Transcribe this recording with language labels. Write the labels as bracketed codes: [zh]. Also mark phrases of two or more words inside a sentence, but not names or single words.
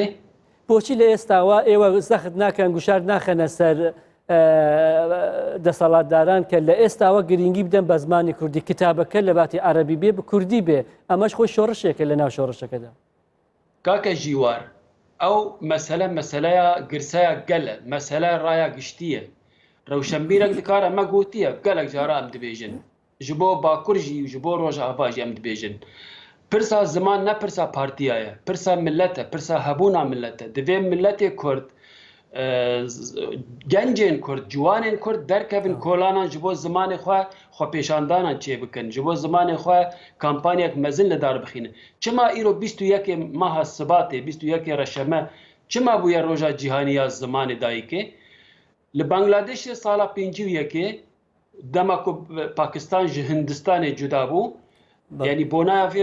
[ckb] بۆچی لە ئێستاوە ئێوە سەخت ناکەن گوشار ناخەنە سەر دەسەڵاتداران کە لە ئێستاوە گرنگی بدەن بە زمانی کوردی کتابەکە لە باتی عەرەبی بێ بە کوردی بێ ئەمەش خۆی شۆڕشێکە لە ناو شۆڕشەکەدا [ku] کاکە ژیوار ئەو مەسەلەیە گرسەیە گەلە مەسەلە ڕایە گشتیە ڕەوشەنبیرێک دکارە مە گوتیە گەلێک جارە ئەم دەبێژن ji bo Bakurjî ji bo Rojavajî em dibêjin pirsa ziman ne pirsa partiyaya pirsa millet e pirsa hebûna millet e divê milletê Kurd گەنجێن کورد جوانên کورد دەرکەبن کۆلاnan ji bo zimanê xwe xwepêşandanan çê bikin ji bo zimanê xwe kampanyek mezin li dar bixînin çima îro 21 meha Sibatê 21 reşeme çima bûye roja cîhaniya zimanê dayîkê li Bangladêşê sala 51 dema ku Pakistan ji Hindistanê cuda bû yanî bonaya vê